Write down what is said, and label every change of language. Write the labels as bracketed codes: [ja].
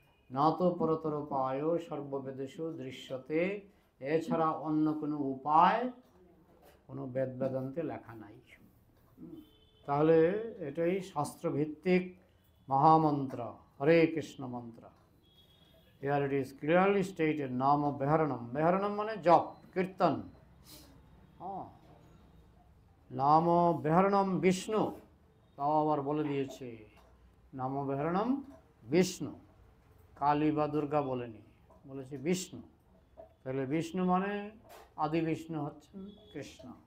[sa] না তো পরতর উপায় সর্ববেদেষু দৃশ্যতে, [bn] এছাড়া অন্য কোনো উপায় কোনো বেদ বেদান্তে লেখা নাই। তাহলে এটাই শাস্ত্রভিত্তিক মহামন্ত্র, হরে কৃষ্ণ মন্ত্র। [en] Here it is clearly stated, নাম বেহরণম। [bn] বেহরণম মানে জপ, কীর্তন। নাম বেহরণম বিষ্ণু, তাও আবার বলে দিয়েছে নাম বেহরণম বিষ্ণু। কালী বা দুর্গা বলেনি, বলেছে বিষ্ণু। তাহলে বিষ্ণু মানে আদি বিষ্ণু হচ্ছেন কৃষ্ণ।